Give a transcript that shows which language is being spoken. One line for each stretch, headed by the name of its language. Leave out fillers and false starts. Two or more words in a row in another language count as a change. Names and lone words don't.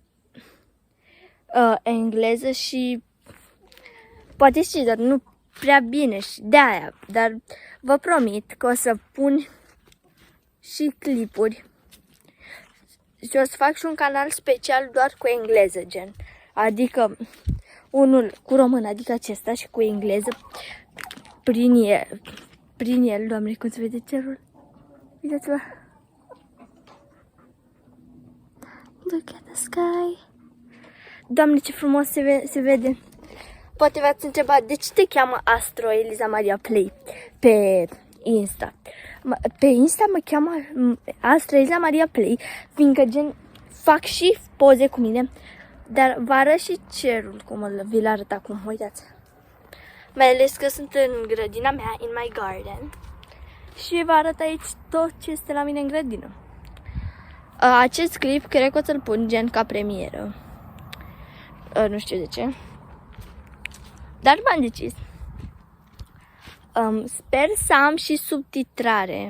Romanian: engleză și poate știți, dar nu prea bine și de aia, dar vă promit că o să pun și clipuri și o să fac și un canal special doar cu engleză, gen, adică unul cu român, adică acesta și cu engleză, prin el, doamne, cum se vede cerul? Uitați-vă!
English: Look at the sky!
Romanian: Doamne, ce frumos se vede! Poate v-ați întrebat, de ce te cheamă Astro Eliza Maria Play pe Insta? Pe Insta mă cheamă Astro Eliza Maria Play, fiindcă gen fac și poze cu mine, dar vă arăt și cerul, cum vi-l arăt acum, uitați. Mai ales că sunt în grădina mea,
English: in my garden,
Romanian: și vă arăt aici tot ce este la mine în grădină. Acest clip cred că o să-l pun gen ca premieră. Nu știu de ce. Dar m-am decis. Sper să am și subtitrare.